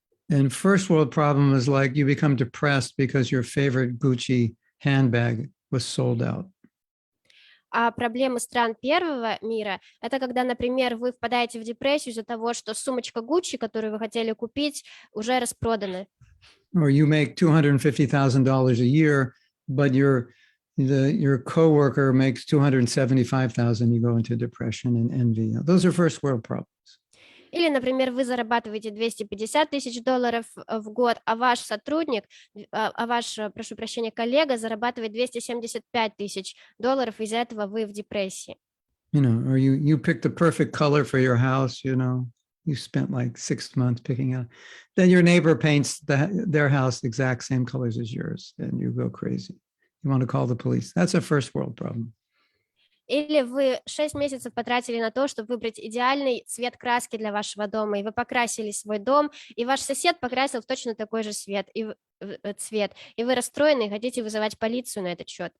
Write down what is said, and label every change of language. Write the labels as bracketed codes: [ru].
[en] And first world problem is like you become depressed because your favorite Gucci handbag was sold out. [ru] А проблемы стран первого мира — это когда, например, вы впадаете в депрессию из-за того, что сумочка Gucci, которую вы хотели купить, уже распродана. [en] Or you make $250,000 a year, but your coworker makes $275,000, you go into depression and envy. Those are first world problems. [ru] Или, например, вы зарабатываете $250 тысяч в год, а ваш сотрудник, прошу прощения, коллега зарабатывает $275 тысяч, из-за этого вы в депрессии. [en] You know, or you picked the perfect color for your house, you know, you spent like 6 months picking out. Then your neighbor paints their house the exact same colors as yours, and you go crazy. You want to call the police. That's a first world problem. [ru] Или вы 6 месяцев потратили на то, чтобы выбрать идеальный цвет краски для вашего дома, и вы покрасили свой дом, и ваш сосед покрасил в точно такой же цвет, и вы расстроены и хотите вызывать полицию на этот счет.